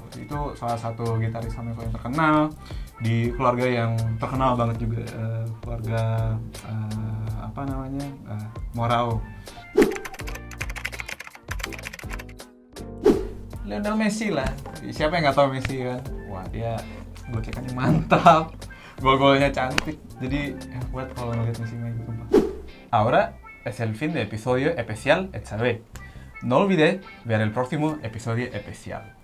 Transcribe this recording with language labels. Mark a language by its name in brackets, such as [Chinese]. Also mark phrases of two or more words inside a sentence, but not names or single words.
[Indonesian] Itu salah satu gitaris flamenco yang terkenal di keluarga yang terkenal banget juga, keluarga Morao. Lionel Messi lah. Siapa yang nggak tahu Messi kan? Wah, dia gocekannya mantap. Gol-golnya cantik. Jadi buat kalau ngeliat Messi main gitu. [Spanish] Ahora es el fin del episodio especial esta vez. No olvides ver el próximo episodio especial.